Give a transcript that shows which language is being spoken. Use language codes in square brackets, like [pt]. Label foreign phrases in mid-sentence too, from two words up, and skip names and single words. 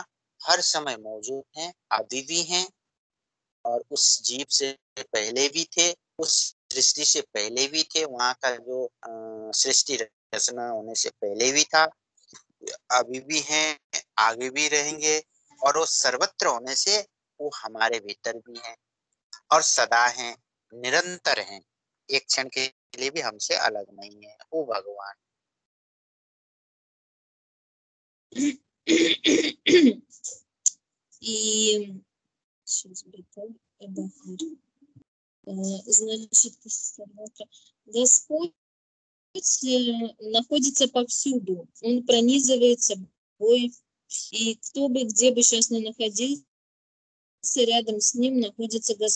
[hi] हर समय मौजूद हैं, अभी भी हैं और उस जीव से पहले भी थे, उस सृष्टि से पहले भी थे, वहाँ का जो सृष्टि रचना होने से पहले भी था, अभी भी हैं, आगे भी रहेंगे और वो सर्वत्र होने से वो हमारे भीतर भी हैं और सदा हैं, निरंतर हैं, एक क्षण के लिए भी हमसे अलग नहीं है वो भगवान। [ru] И значит, Господь находится повсюду, Он пронизывает собой, и кто бы где бы сейчас ни находился, рядом с ним находится Господь.